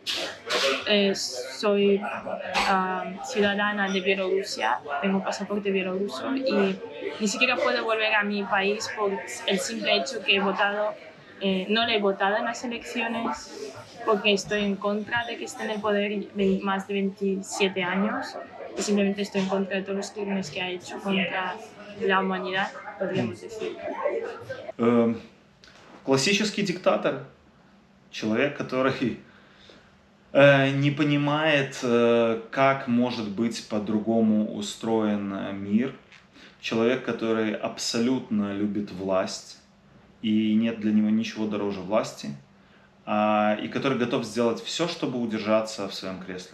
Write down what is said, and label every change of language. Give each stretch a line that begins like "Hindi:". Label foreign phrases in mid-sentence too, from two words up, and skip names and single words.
Spanish: soy ciudadana de Bielorrusia, tengo pasaporte bielorruso y ni siquiera puedo volver a mi país por el simple hecho que no le he votado en las elecciones, porque estoy en contra de que esté en el poder más de 27 años y simplemente estoy en contra de todos los crímenes que ha hecho contra la humanidad, podríamos decir.
Russian: Классический диктатор, человек, который не понимает, как может быть по-другому устроен мир, человек, который абсолютно любит власть, и нет для него ничего дороже власти, и который готов сделать все, чтобы удержаться в своем кресле.